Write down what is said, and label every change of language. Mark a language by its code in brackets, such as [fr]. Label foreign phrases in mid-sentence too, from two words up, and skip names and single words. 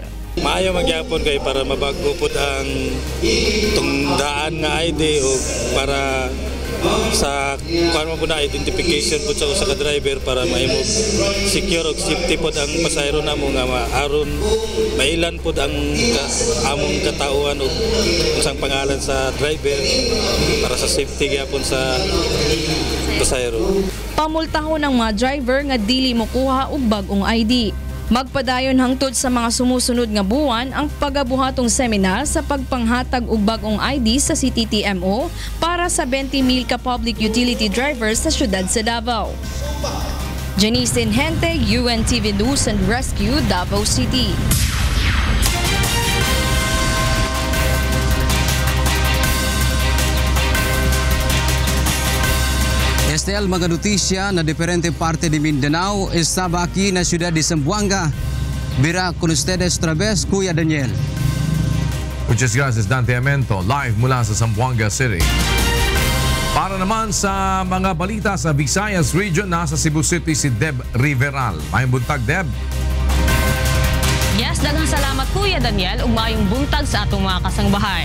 [ceb] Maayo magyapon kay para mabago pud ang tungdaan nga ID o para sa kuan mo na identification pud sa usa ka driver para mahimo secure og safety pud ang pasahero namo nga aron mailan pud ang among katauhan og unsang pangalan sa driver para sa safety gyapon sa pasahero. Pamultahon ang mga driver nga dili mokuha og bagong ID. Magpadayon hangtod sa mga sumusunod nga buwan ang pagabuhatong seminar sa pagpanghatag og bagong ID sa CTTMO para sa 20,000 ka [en] public utility drivers [ceb] sa siyudad sa Davao. Janice Inhente, UNTV News and Rescue, Davao City. [cbk] Estel, mga notisya na diferente parte de Mindanao, estaba aquí na siyudad de Zamboanga. Bira con ustedes otra vez, Kuya Daniel. Muchas gracias, [tl] Dante Amento, live mula sa Zamboanga City. Para naman sa mga balita sa Visayas Region, nasa Cebu City si Deb Riveral. [ceb] Mayong buntag, Deb. Yes, daghang salamat Kuya Daniel ug maayong buntag sa atong mga kasangbahay.